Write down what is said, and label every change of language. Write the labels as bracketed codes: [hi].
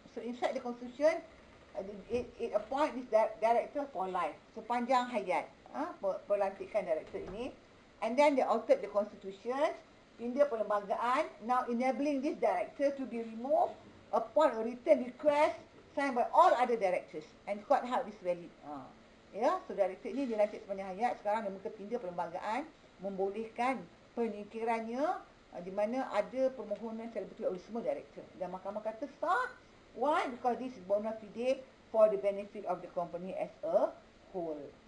[en] So inside the Constitution, it appoint this director for life, [ms] sepanjang hayat, pelantikan director ini. [en] And then they altered the Constitution, [ms] pindah perlembagaan, [en] now enabling this director to be removed upon a written request signed by all other directors, and court held this valid. [ms] So director ini dilantik sepanjang hayat, sekarang dia mungkin pindah perlembagaan, membolehkan penyingkirannya, di mana ada permohonan secara betul oleh semua director, dan mahkamah kata sah. [en] Why? Because this is bona fide for the benefit of the company as a whole.